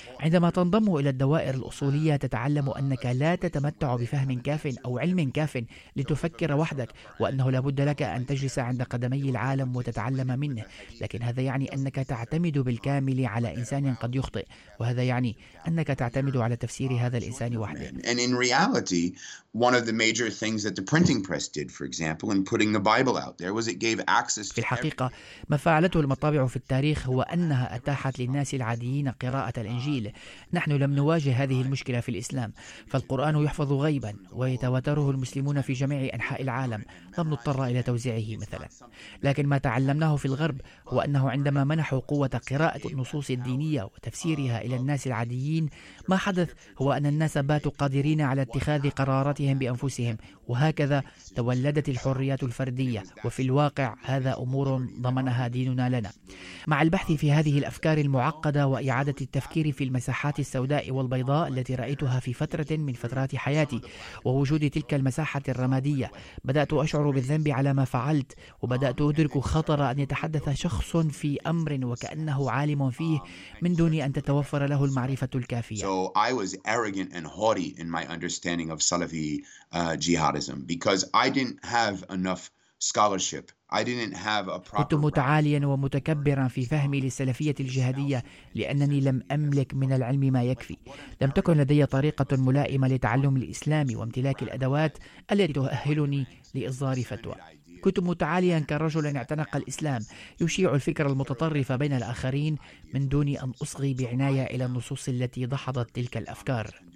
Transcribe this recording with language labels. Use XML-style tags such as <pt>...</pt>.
<ar>عندما تنضم إلى الدوائر الأصولية، تتعلم أنك لا تتمتع بفهم كاف أو علم كاف لتفكر وحدك، وأنه لابد لك أن تجلس عند قدمي العالم وتتعلم منه. لكن هذا يعني أنك تعتمد بالكامل على إنسان قد يخطئ، وهذا يعني أنك تعتمد على تفسير هذا الإنسان وحده.</ar> <en>And in reality, one of the major things that the printing press did, for example, in putting the Bible out there was it gave access.</en> <ar>في الحقيقة، ما فعلته المطابع في التاريخ هو أنها أتاحت للناس العاديين قراءة الإنجيل. نحن لم نواجه هذه المشكلة في الإسلام، فالقرآن يحفظ غيبا ويتواتره المسلمون في جميع أنحاء العالم، لم نضطر إلى توزيعه مثلا. لكن ما تعلمناه في الغرب هو أنه عندما منحوا قوة قراءة النصوص الدينية وتفسيرها إلى الناس العاديين، ما حدث هو أن الناس باتوا قادرين على اتخاذ قراراتهم بأنفسهم، وهكذا تولدت الحريات الفردية. وفي الواقع هذا أمور ضمنها ديننا لنا. مع البحث في هذه الأفكار المعقدة وإعادة التفكير في المساحات السوداء والبيضاء التي رأيتها في فترة من فترات حياتي، ووجود تلك المساحة الرمادية، بدأت أشعر بالذنب على ما فعلت، وبدأت أدرك خطر أن يتحدث شخص في أمر وكأنه عالم فيه من دون أن تتوفر له المعرفة الكافية.</ar> <en>So I was arrogant and haughty in my understanding of Salafi jihadism because I didn't have enough scholarship. I didn't have a proper.</en> <ar>كنت متعاليا ومتكبرا في فهمي للسلفية الجهادية، لأنني لم أملك من العلم ما يكفي. لم تكن لدي طريقة ملائمة لتعلم الإسلام وامتلاك الأدوات التي تؤهلني لإصدار فتوى. كنت متعاليا كرجل اعتنق الإسلام يشيع الفكر المتطرف بين الآخرين من دون أن أصغي بعناية إلى النصوص التي دحضت تلك الأفكار.</ar>